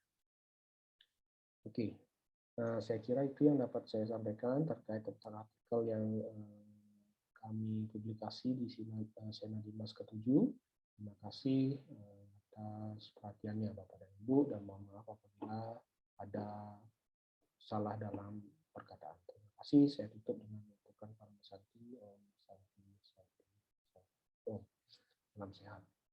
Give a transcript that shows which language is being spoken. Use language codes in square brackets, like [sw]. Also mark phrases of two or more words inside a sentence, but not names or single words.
[id] Oke, nah saya kira itu yang dapat saya sampaikan terkait tentang artikel yang kami publikasi di Senadimas ke-7. Terima kasih atas perhatiannya Bapak dan Ibu, dan mohon maaf apabila ada salah dalam perkataan. Terima kasih, saya tutup dengan mengucapkan [sa] Om Santi, Om Santi, Santi, Santi. [id] Om, salam sehat.